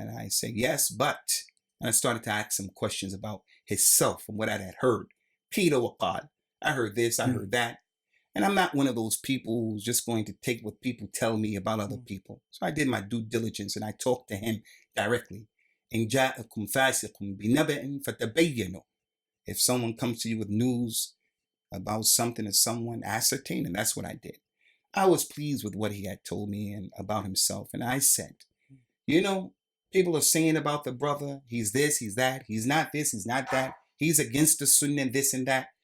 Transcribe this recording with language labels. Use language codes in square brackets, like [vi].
[en] And I said, yes, but. And I started to ask some questions about himself and what I had heard. Peter Waqad. I heard this, I heard that. And I'm not one of those people who's just going to take what people tell me about other people. So I did my due diligence and I talked to him directly. [ar] إن جاءكم فاسق بنبأ فتبينوا. [en] If someone comes to you with news about something or someone, ascertain, and that's what I did. I was pleased with what he had told me and about himself. And I said, you know, people are saying about the brother, he's this, he's that, he's not this, he's not that, he's against the Sunnah, this and that.